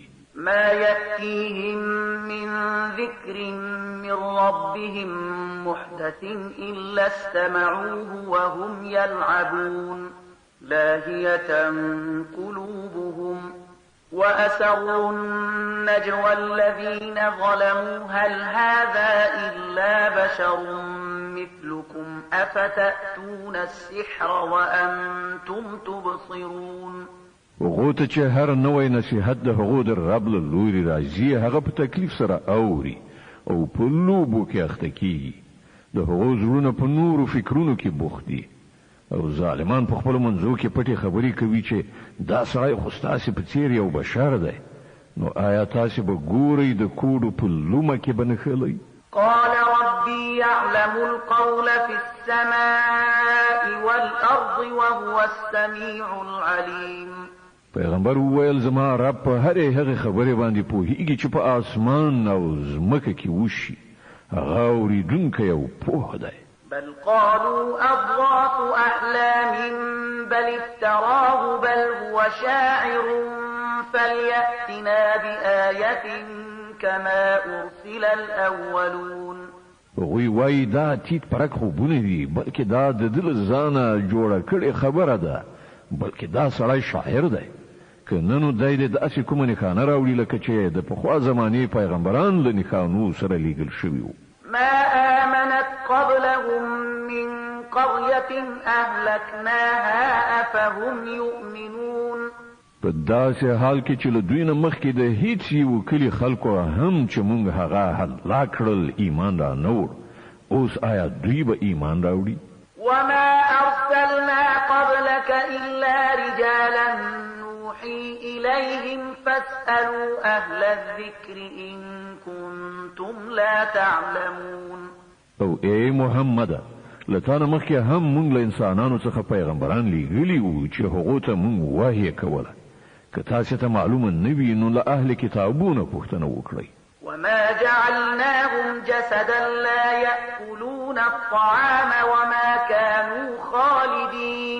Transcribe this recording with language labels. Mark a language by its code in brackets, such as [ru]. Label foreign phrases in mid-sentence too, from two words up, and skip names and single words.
[ar] ما يأتيهم من ذكر من ربهم محدث إلا استمعوه وهم يلعبون لاهية قلوبهم وأسروا النجوى الذين ظلموا هل هذا إلا بشر مثلكم أفتأتون السحر وأنتم تبصرون. [ps] هغو ته چې هر نوی نصیحت د هغو د رب له لوري راځي هغه په تکلیف سره اوري او په لوبو کې اخته کیږي. د هغو زړونه په نورو فکرونو کې بوخت دي او ظالمان په خپلو منځو کې پټې خبرې کوي چې دا سړی خو ستاسې په څېر یو بشر دی. نو آیا تاسې به ګورئ د کوډو په لومه کې به نښلئ؟ [ar] قال ربي يعلم القول في السماء والأرض وهو السميع العليم. [ps] پیغمبر وویل زما رب په هرې هغې خبرې باندې پوهیږي چې په آسمان او ځمکه کې وشي هغه اورېدونکی او پوه دی. [ar] بل قالوا أضغاث أحلام بل افتراه بل هو شاعر فليأتنا بآية كما أرسل الأولون. [ps] هغوی وایي دا تیت پرک خوبونه دي بلکې دا د ده له ځانه جوړه کړې خبره ده بلکې دا سړی شاعر دی. که نه نو دی د داسې کومه نښانه راوړي لکه چې د پخوا زمانې پیغمبران له نښانو سره لیږل شوي وو. [ar] ما آمنت قبلهم من قرية أهلكناها أفهم يؤمنون. [ps] په داسې حال کې چې له دوی نه مخکې د هیڅ یو کلي خلکو هم چې موږ هغه هلاک کړل ایمان را نه وړ اوس آیا دوی به ایمان راوړي؟ [ar] وما أرسلنا قبلك إلا رجالا نوحي إليهم فاسألوا أهل الذكر إن كنتم لا تعلمون. [ps] او ای محمد لتانه مخکې هم موږ له انسانانو څخه پیغمبران لیږلي وو چې هغو ته موږ وحی کوله. که تاسې ته معلومه نه وي نو له اهل کتابونه پوښتنه وکړئ. [ar] وما جعلناهم جسدا لا يأكلون الطعام وما كانوا خالدين.